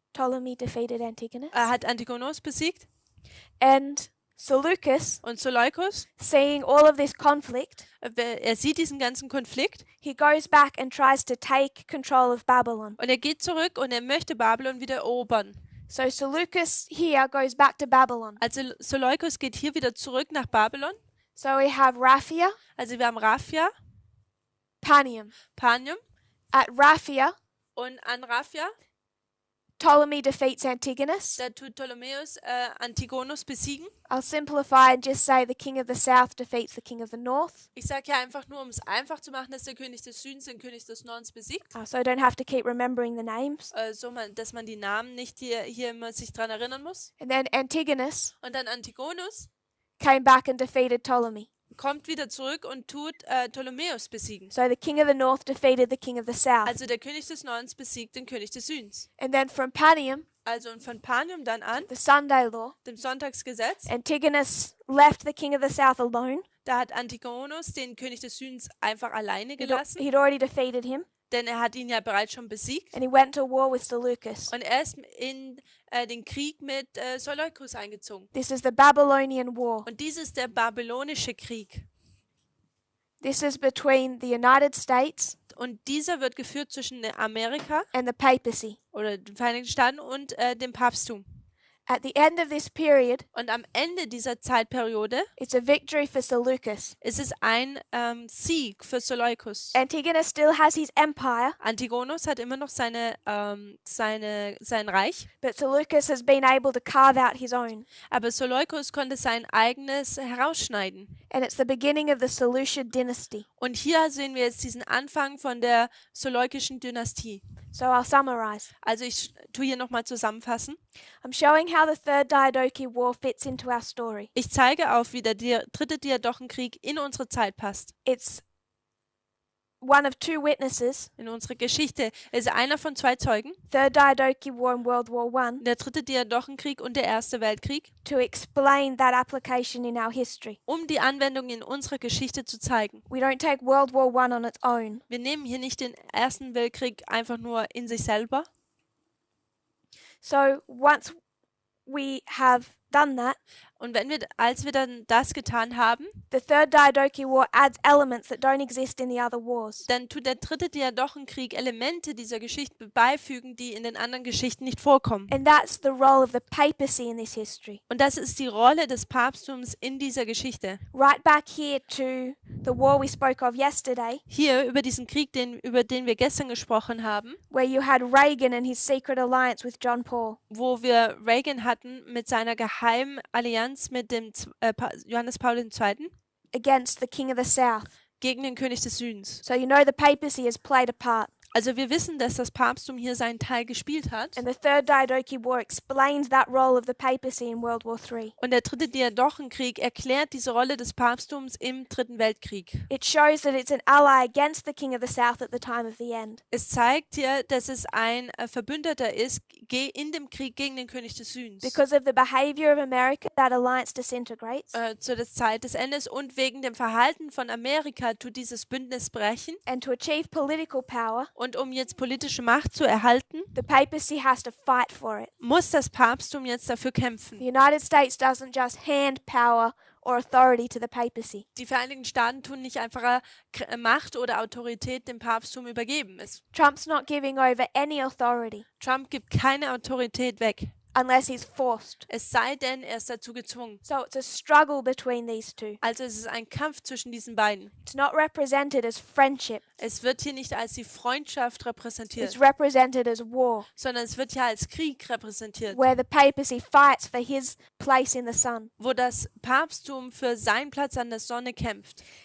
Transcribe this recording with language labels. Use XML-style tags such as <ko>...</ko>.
<en>Ptolemy defeated Antigonus.</en> <de>Hat Antigonos besiegt.</de> <en>And Seleucus,</en> <de>Und Seleukos,</de> <en>seeing all of this conflict,</en> <de>er sieht diesen ganzen Konflikt</de> <en>he goes back and tries to take control of Babylon.</en> <de>und er geht zurück und er möchte Babylon wieder erobern.</de> <en>So Seleucus here goes back to Babylon.</en> <de>Also Seleukos geht hier wieder zurück nach Babylon.</de> <en>So we have Raphia,</en> <de>Also wir haben Raphia,</de> <en>Panium.</en> <de>Panium</de> <en>At Raphia,</en> <de>und an Raphia,</de> <en>Ptolemy defeats Antigonus.</en> <de>da tut Ptolemäus Antigonos besiegen.</de> <en>I'll simplify and just say the king of the south defeats the king of the north.</en> <de>Ich sage ja einfach nur, um es einfach zu machen, dass der König des Südens den König des Nordens besiegt.</de> <en>So I don't have to keep remembering the names.</en> <de>Dass man die Namen nicht hier immer sich dran erinnern muss.</de> <en>And then Antigonus</en> <de>Und dann Antigonus</de> <en>came back and defeated Ptolemy.</en> <de>kommt wieder zurück und tut Ptolemäus besiegen.</de> <en>So the king of the north defeated the king of the south.</en> <de>Also der König des Nordens besiegt den König des Südens.</de> <en>And then from Panium,</en> <de>Also und von Panium dann an,</de> <en>the Sunday law,</en> <de>dem Sonntagsgesetz,</de> <en>Antigonus left the king of the south alone.</en> <de>da hat Antigonos den König des Südens einfach alleine gelassen,</de> <en>He'd already defeated him.</en> <de>denn er hat ihn ja bereits schon besiegt.</de> <en>And he went to war with Seleucus.</en> <de>Und er ist in den Krieg mit Seleukos eingezogen.</de> <en>This is the Babylonian War.</en> <de>Und dies ist der babylonische Krieg.</de> <en>This is between the United States</en> <de>Und dieser wird geführt zwischen Amerika</de> <en>and the papacy.</en> <de>oder den Vereinigten Staaten und dem Papsttum.</de> <en>At the end of this period,</en> <de>Und am Ende dieser Zeitperiode</de> <en>it's a victory for Seleucus.</en> <de>ist es ein Sieg für Seleukos.</de> <en>Antigonus still has his empire,</en> <de>Antigonos hat immer noch sein Reich,</de> <en>but Seleucus has been able to carve out his own.</en> <de>aber Seleukos konnte sein eigenes herausschneiden.</de> <en>And it's the beginning of the Seleucid dynasty.</en> <de>Und hier sehen wir jetzt diesen Anfang von der Seleukischen Dynastie.</de> <en>So I'll summarize.</en> <de>Also ich tue hier nochmal zusammenfassen.</de> <en>I'm showing how the Third Diadochi War fits into our story.</en> <de>Ich zeige auf, wie der dritte Diadochenkrieg in unsere Zeit passt.</de> <en>It's one of two witnesses,</en> <de>In unsere Geschichte. Es ist einer von zwei Zeugen,</de> <en>Third Diadochi War and World War I,</en> <de>der dritte Diadochenkrieg und der Erste Weltkrieg,</de> <en>to explain that application in our history.</en> <de>um die Anwendung in unserer Geschichte zu zeigen.</de> <en>We don't take World War I on its own.</en> <de>Wir nehmen hier nicht den Ersten Weltkrieg einfach nur in sich selber.</de> <en>So once we have done that,</en> <de>Und als wir dann das getan haben,</de> <en>the Third Diadochi War adds elements that don't exist in the other wars.</en> <de>dann tut der dritte Diadochenkrieg Elemente dieser Geschichte beifügen, die in den anderen Geschichten nicht vorkommen.</de> <en>And that's the role of the papacy in this history.</en> <de>Und das ist die Rolle des Papsttums in dieser Geschichte.</de> <en>Right back here to the war we spoke of yesterday,</en> <de>Hier über diesen Krieg, über den wir gestern gesprochen haben,</de> <en>where you had Reagan and his secret alliance with John Paul.</en> <de>wo wir Reagan hatten mit seiner geheimen Allianz mit dem Johannes Paul II.</de> <en>Against the king of the south.</en> <de>Gegen den König des Südens.</de> <en>So you know the papacy has played a part.</en> <de>Also wir wissen, dass das Papsttum hier seinen Teil gespielt hat.</de> <en>And the Third Diadochi War explains that role of the papacy in World War III.</en> <de>Und der dritte Diadochenkrieg erklärt diese Rolle des Papsttums im Dritten Weltkrieg.</de> <en>It shows that it's an ally against the king of the south at the time of the end.</en> <de>Es zeigt hier, dass es ein Verbündeter ist in dem Krieg gegen den König des Südens.</de> <en>Because of the behavior of America, that alliance disintegrates.</en> <de>Zu der Zeit des Endes und wegen dem Verhalten von Amerika tut dieses Bündnis brechen.</de> <en>And to achieve political power,</en> <de>Und um jetzt politische Macht zu erhalten,</de> <en>the papacy has to fight for it.</en> <de>muss das Papsttum jetzt dafür kämpfen.</de> <en>The United States doesn't just hand power or authority to the papacy.</en> <de>Die Vereinigten Staaten tun nicht einfach Macht oder Autorität dem Papsttum übergeben.</de> <en>Trump's not giving over any authority.</en> <de>Trump gibt keine Autorität weg.</de> <en>unless he's forced.</en> <de>Es sei denn, er ist dazu gezwungen.</de> <en>So it's a struggle between these two.</en> <de>Also es ist ein Kampf zwischen diesen beiden.</de> <en>It's not represented as friendship.</en> <de>Es wird hier nicht als die Freundschaft repräsentiert,</de> <en>It's represented as war,</en> <de>sondern es wird hier als Krieg repräsentiert,</de> <en>where the papacy fights for his place in the sun.</en> <de>wo das Papsttum für seinen Platz an der Sonne kämpft.</de>